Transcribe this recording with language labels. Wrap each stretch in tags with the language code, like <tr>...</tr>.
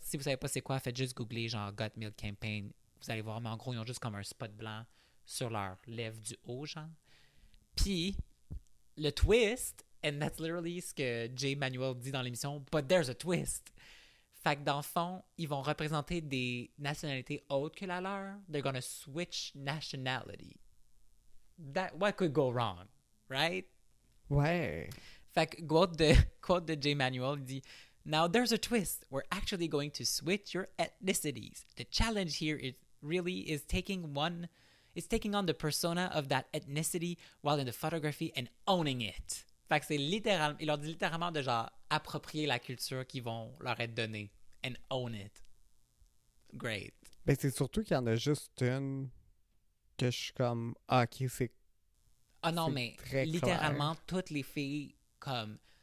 <fr>Si vous savez pas c'est quoi, faites juste googler genre Got Milk Campaign. Vous allez voir, mais en gros, ils ont juste comme un spot blanc sur leur lèvre du haut, genre. Puis, le twist,</fr> <en>and that's literally</en> <fr>ce que Jay Manuel dit dans l'émission,</fr> <en>but there's a twist.</en> <fr>Fait que dans le fond, ils vont représenter des nationalités autres que la leur.</fr> <en>They're gonna switch nationality. What could go wrong, right?</en> <fr>Ouais. Fait que quote de Jay Manuel, il dit</fr> <en>Now there's a twist. We're actually going to switch your ethnicities. The challenge here is taking on the persona of that ethnicity while in the photography and owning it.</en> <fr>Fait que c'est littéralement, il leur dit littéralement de genre approprier la culture qui vont leur être donnée</fr> <en>and own it. Great.</en> <fr>Ben c'est surtout qu'il y en a juste une que je suis comme, ah, ok, c'est Ah non, C'est mais très littéralement, clair. toutes les filles, comme...</fr>